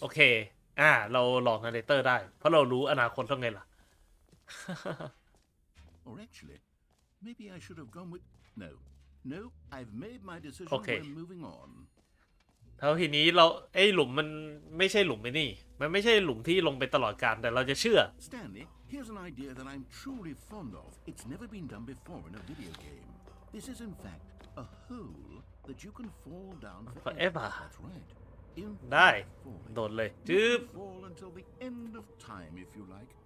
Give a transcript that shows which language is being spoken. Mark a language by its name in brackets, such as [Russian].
[Thai] โอเคเราหลอก Narrator ได้ เพราะเรารู้อนาคตแล้วไงล่ะ [English] Or actually, maybe I should have gone with... No, I've made my decision. Okay. We're moving on. [Thai] แล้วทีนี้เราหลุมมันไม่ใช่หลุมไอ้นี่ มันไม่ใช่หลุมที่ลงไปตลอดกาลแต่เราจะเชื่อ [English] Stanley, here's an idea that I'm truly fond of. It's never been done before in a video game. This is in fact a hole that you can fall down Forever. That's right. [Thai] ได้ [English] Infinite falling. [Thai] โดดเลย [English] You จึ๊บ can fall until the end of time if you like.